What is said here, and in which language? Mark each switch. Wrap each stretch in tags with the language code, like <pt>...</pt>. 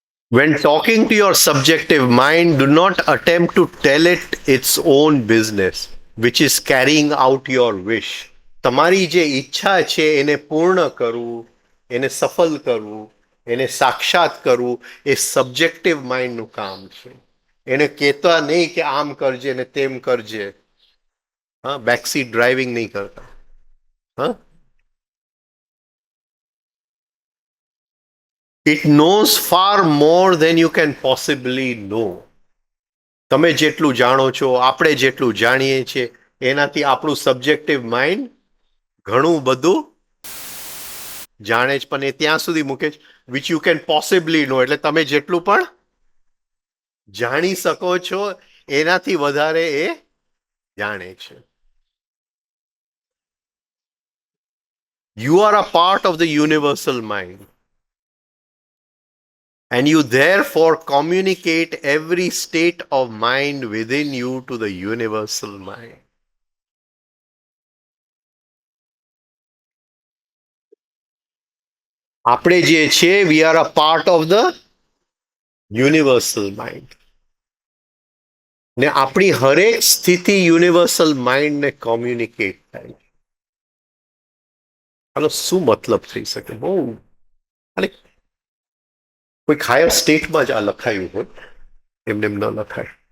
<en>When talking to your subjective mind, do not attempt to tell it its own business, which is carrying out your wish.</en> <gu>તમારી જે ઈચ્છા છે એને પૂર્ણ કરવું, એને સફળ કરવું, એને સાક્ષાત કરવું, એ સબ્જેક્ટિવ માઇન્ડનું કામ છે. એને કહેતા નહીં કે આમ કરજે ને તેમ કરજે. હા, બેકસીટ ડ્રાઇવિંગ નહીં કરતા.</gu> <en>હા, it knows far more than you can possibly know.</en> <gu>તમે જેટલું જાણો છો, આપણે જેટલું જાણીએ છીએ, એનાથી આપણું સબ્જેક્ટિવ માઇન્ડ ઘણું બધું જાણે છે, પણ એ ત્યાં સુધી મૂકે છે</gu> <en>Which you can possibly know.</en> <gu>એટલે તમે જેટલું પણ જાણી શકો છો એનાથી વધારે એ જાણે છે.</gu> <en>You are a part of the universal mind. And you therefore communicate every state of mind within you to the universal mind.</en> <gu>આપણે જે છે,</gu> <en>we are a part of the universal mind.</en> <gu>ને આપણી હરેક સ્થિતિ યુનિવર્સલ માઇન્ડ ને communicate થાય. આનો શું મતલબ થઈ શકે? બહુ અને કોઈ હાયર સ્ટેટમાં જ આ લખાયું હોય, એમને એમ ન લખાય.</gu>